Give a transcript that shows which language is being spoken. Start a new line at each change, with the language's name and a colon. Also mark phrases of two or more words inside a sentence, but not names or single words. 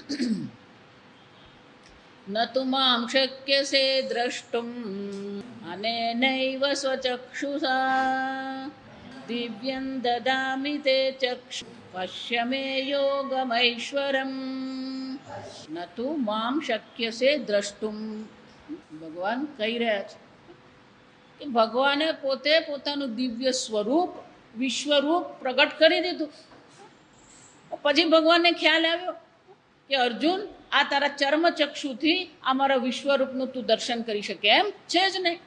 Sanskrit: न तु मां शक्यसे द्रष्टुम् अनेनैव स्वचक्षुषा दिव्यं ददामि ते चक्षु पश्य मे योगमैश्वरम्। न तु मां शक्यसे द्रष्टुम
Gujarati: ભગવાન કહી રહ્યા છે કે ભગવાને પોતે પોતાનું દિવ્ય સ્વરૂપ વિશ્વરૂપ પ્રગટ કરી દીધું. પછી ભગવાનને ખ્યાલ આવ્યો કે અર્જુન, આ તારા ચર્મચક્ષુથી આ મારા વિશ્વરૂપનું તું દર્શન કરી શકે એમ છે જ નહીં.